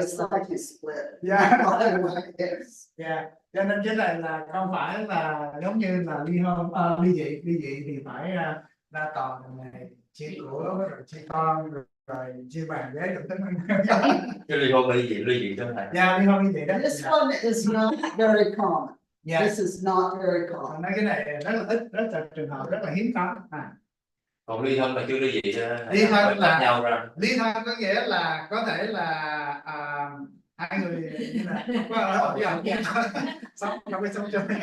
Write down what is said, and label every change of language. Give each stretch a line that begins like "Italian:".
English: It's like you split. yeah. Yes. Yeah.
Vietnamese: Cho nên cái này là không phải là giống như là ly hôn, ly dị thì phải ra tòa này chia của rồi chia con rồi chia bàn ghế được tính. Cái ly hôn ly dị cho thầy. Yeah, ly hôn ly dị đó.
English: This one is not very common. Yeah. This is not very common.
Vietnamese: Nói cái này rất là ít, rất là trường hợp rất là hiếm có. Còn ly thân là chưa ly dị cho ly thân là nhau ra. Ly thân có nghĩa là có thể là hai người như là không có ở với sống không có sống chung.